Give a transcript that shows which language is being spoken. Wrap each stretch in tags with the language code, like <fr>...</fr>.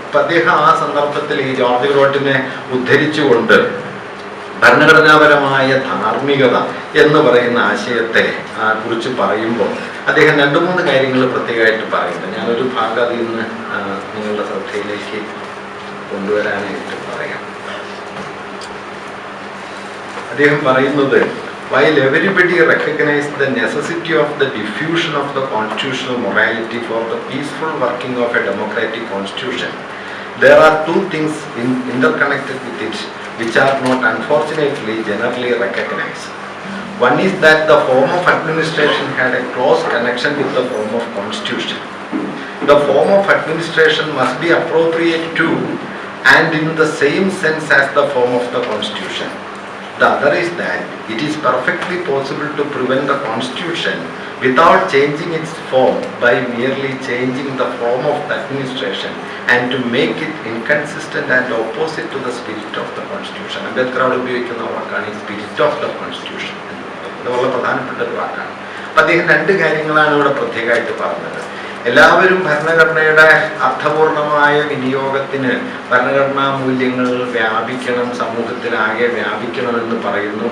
<ml>അപ്പം അദ്ദേഹം ആ സന്ദർഭത്തിൽ ഈ ജോർജ് ഗ്രോട്ടിനെ ഉദ്ധരിച്ചുകൊണ്ട് ഭരണഘടനാപരമായ ധാർമ്മികത എന്ന് പറയുന്ന ആശയത്തെ കുറിച്ച് പറയുമ്പോൾ അദ്ദേഹം 2-3 കാര്യങ്ങൾ പ്രത്യേകമായിട്ട് പറയുന്നുണ്ട്. ഞാനൊരു ഭാഗം അതിൽ നിന്ന് നിങ്ങളുടെ ശ്രദ്ധയിലേക്ക് കൊണ്ടുവരാനായിട്ട് പറയാം. അദ്ദേഹം പറയുന്നത്,</ml> <en>while everybody recognizes the necessity of the diffusion of the constitutional morality for the peaceful working of a democratic constitution, there are two things interconnected with it which are not unfortunately generally recognized. One is that the form of administration had a close connection with the form of constitution. The form of administration must be appropriate to and in the same sense as the form of the constitution. The other is that it is perfectly possible to prevent the constitution without changing its form by merely changing the form of the administration and to make it inconsistent and opposite to the spirit of the constitution.</en> <ml>Ambedkar ഉപയോഗിക്കുന്ന വാക്കാണ് ഈ spirit of the constitution. ഇത് വളരെ പ്രധാനപ്പെട്ട ഒരു വാക്കാണ്. അപ്പം അദ്ദേഹം 2 കാര്യങ്ങളാണ് ഇവിടെ പ്രത്യേകമായിട്ട് പറഞ്ഞത്. എല്ലാവരും ഭരണഘടനയുടെ അർത്ഥപൂർണമായ വിനിയോഗത്തിന് ഭരണഘടനാ മൂല്യങ്ങൾ വ്യാപിക്കണം, സമൂഹത്തിലാകെ വ്യാപിക്കണമെന്ന് പറയുന്നു.</ml>